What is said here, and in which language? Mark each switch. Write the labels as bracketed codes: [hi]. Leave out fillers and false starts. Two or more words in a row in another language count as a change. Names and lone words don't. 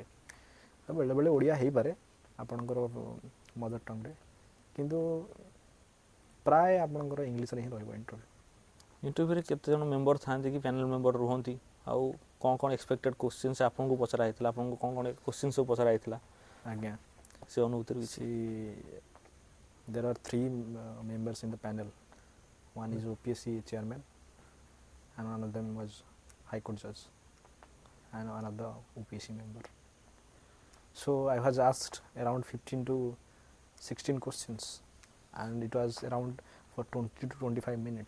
[or] ତ ବେଳେବେଳେ ଓଡ଼ିଆ ହେଇପାରେ ଆପଣଙ୍କର [en] mother tongue, [or] କିନ୍ତୁ ପ୍ରାୟ ଆପଣଙ୍କର ଇଂଲିଶରେ ହିଁ ରହିବ ଇଣ୍ଟରଭ୍ୟୁ। ଇଣ୍ଟରଭ୍ୟୁରେ କେତେ ଜଣ ମେମ୍ବର ଥାଆନ୍ତି କି [en] panel member [or] ରୁହନ୍ତି? ଆଉ କ'ଣ କ'ଣ [en] expected questions [or] ଆପଣଙ୍କୁ ପଚରା ହେଇଥିଲା? ଆପଣଙ୍କୁ କ'ଣ କ'ଣ କୋଶ୍ଚିନ୍ ସବୁ ପଚରା ହେଇଥିଲା? ଆଜ୍ଞା, ସେ ଅନୁଭୂତିରୁ କିଛି? [en] There are 3 members in the panel. One is OPSC chairman, and one of them was High Court judge, and another OPSC member. So I was asked around 15 to 16 questions, and it was around for 20 to 25 minutes.